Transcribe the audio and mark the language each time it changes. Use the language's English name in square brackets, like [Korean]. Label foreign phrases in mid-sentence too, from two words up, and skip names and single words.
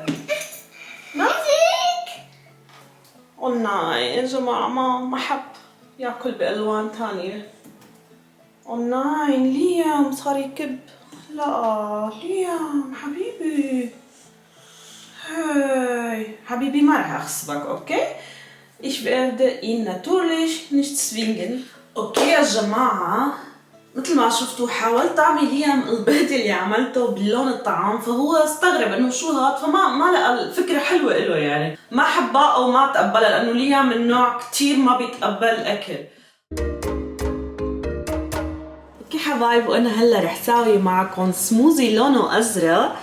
[Arabic] لا قلنا يا جماعة ما حب ياكل بألوان تانية. قلنا ليام صار يكب. لا ليام حبيبي. هاي حبيبي ما رح أغصبك أوكي؟ [German] Ich werde ihn natürlich nicht zwingen. [Arabic] أوكي يا جماعة مثل ما شفتوا حاولت أعمل ليام البيض اللي عملته بلون الطعام، فهو استغرب إنه شو هاد، فما لقى الفكرة حلوة إله يعني ما حبها أو ما تقبلها، لأنه ليام من نوع كتير ما بيتقبل الأكل. اوكي حبايب، وانا هلا رح ساوي معكم سموزي لونه ازرق.